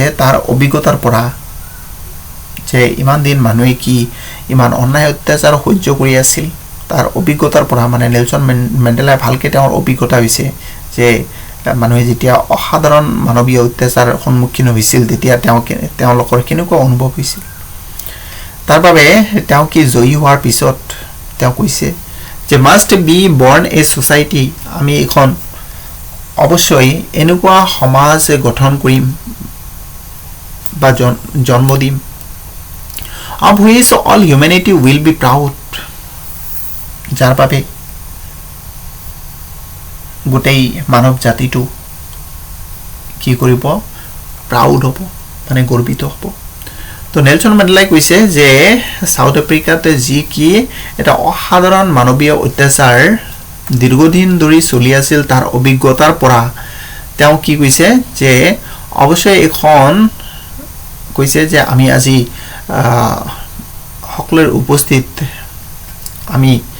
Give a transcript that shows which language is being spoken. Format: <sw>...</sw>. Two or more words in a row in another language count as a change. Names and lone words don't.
<as>তাৰ অভিজ্ঞতাৰ পৰা যে ইমান দিন মানুহে কি ইমান অন্যায় অত্যাচাৰ সহ্য কৰি আছিল তাৰ অভিজ্ঞতাৰ পৰা মানে নেলসন মেণ্ডেলাই ভালকে তেওঁৰ অভিজ্ঞতা হৈছে যে মানুহে যেতিয়া অসাধাৰণ মানৱীয় অত্যাচাৰ সন্মুখীন হৈছিল তেতিয়া তেওঁলোকৰ কেনেকুৱা অনুভৱ হৈছিল তাৰ বাবে তেওঁ কি জয়ী হোৱাৰ পিছত তেওঁ কৈছে যে</as> <en>must be born a society</en> <as>আমি এখন অৱশ্যই এনেকুৱা সমাজ গঠন কৰিম বা জন্ম দিম</as> <en>of which all humanity will be proud</en> <as>যাৰ বাবে গোটেই মানৱ জাতিটো কি কৰিব প্ৰাউড হ'ব মানে গৰ্বিত হ'ব তো নেলসন মেণ্ডেলাই কৈছে যে সাউথ আফ্ৰিকাতে যি কি এটা অসাধাৰণ মানৱীয় অত্যাচাৰ দীৰ্ঘদিন ধৰি চলি আছিল তাৰ অভিজ্ঞতাৰ পৰা তেওঁ কি কৈছে যে অৱশ্যই এখন কৈছে যে আমি আজি সকলৰ উপস্থিত আমি</as>